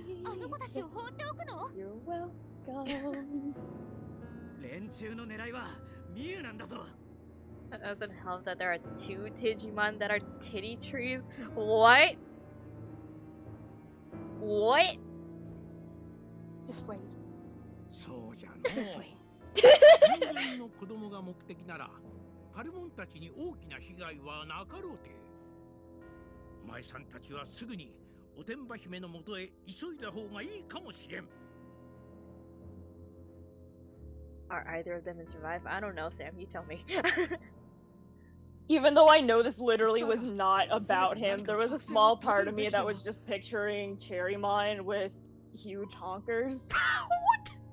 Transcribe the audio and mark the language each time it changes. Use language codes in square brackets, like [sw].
[ja] あの子たちを放っておくの？ [en] You're welcome. [ja] 連中の狙いはミュウなんだぞ。 [en] That doesn't help that there are 2 Digimon that are titty trees. What? What? Just wait. [ja] そうじゃのう。 [en] Just wait. [ja] 人間の子供が目的なら、パルモンたちに大きな被害はなかろうて。お前さんたちはすぐにおてんば姫のもとへ急いだ方がいいかもしれん。 [en] Are either of them in Survive? I don't know, Sam. You tell me. Even though I know this literally was not about him, there was a small part of me that was just picturing Cherrymon with huge honkers. What?